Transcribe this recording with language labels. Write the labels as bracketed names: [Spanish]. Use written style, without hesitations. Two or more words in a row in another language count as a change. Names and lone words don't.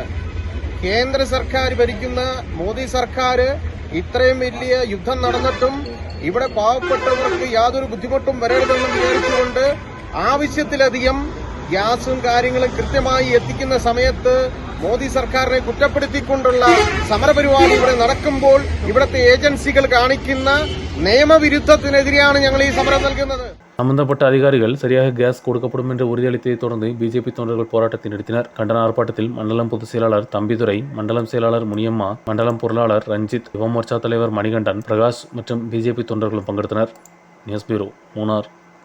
[Malayalam] കേന്ദ്ര സർക്കാർ ഭരിക്കുന്ന മോദി സർക്കാർ ഇത്രയും വലിയ യുദ്ധം നടന്നിട്ടും ഇവിടെ പാവപ്പെട്ടവർക്ക് യാതൊരു ബുദ്ധിമുട്ടും വരരുതെന്ന് വിചാരിച്ചുകൊണ്ട് ആവശ്യത്തിലധികം ഗ്യാസും കാര്യങ്ങളും കൃത്യമായി എത്തിക്കുന്ന സമയത്ത് മോദി സർക്കാരിനെ കുറ്റപ്പെടുത്തിക്കൊണ്ടുള്ള സമരപരിപാടി ഇവിടെ നടക്കുമ്പോൾ ഇവിടുത്തെ ഏജൻസികൾ കാണിക്കുന്ന നിയമവിരുദ്ധത്തിനെതിരെയാണ് ഞങ്ങൾ ഈ സമരം നൽകുന്നത്. [Tamil] சம்பந்தப்பட்ட அதிகாரிகள் சரியாக கேஸ் கொடுக்கப்படும் என்று உறுதியளித்ததை தொடர்ந்து பிஜேபி தொண்டர்கள் போராட்டத்தை நடத்தினர். கண்டன ஆர்ப்பாட்டத்தில் மண்டலம் பொதுச் செயலாளர் தம்பிதுரை, மண்டலம் செயலாளர் முனியம்மா, மண்டலம் பொருளாளர் ரஞ்சித், யுவ மோர்ச்சா தலைவர் மணிகண்டன், பிரகாஷ் மற்றும் பிஜேபி தொண்டர்களும் பங்கெடுத்தனர். [English] News Bureau, [Tamil] மூணார்.